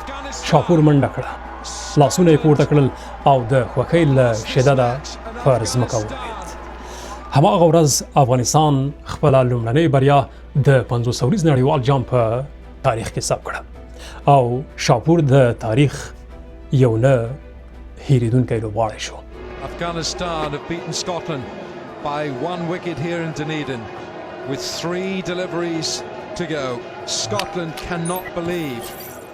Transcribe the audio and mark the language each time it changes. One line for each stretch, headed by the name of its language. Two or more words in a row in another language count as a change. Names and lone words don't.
Pashto: شاپور منډه کړه، لاسونه یې پورته کړل او د خوښۍ له شدته پر ځمکه ولوېد. هماغه ورځ افغانستان خپله لومړنۍ بریا د 50 اوریز نړیوال جام په تاریخ کې ثبت کړه او شاپور د تاریخ یو نه هېرېدونکی لوبغاړی شو.
English: Afghanistan have beaten Scotland by 1 wicket here in Dunedin with 3 deliveries to go. Scotland cannot believe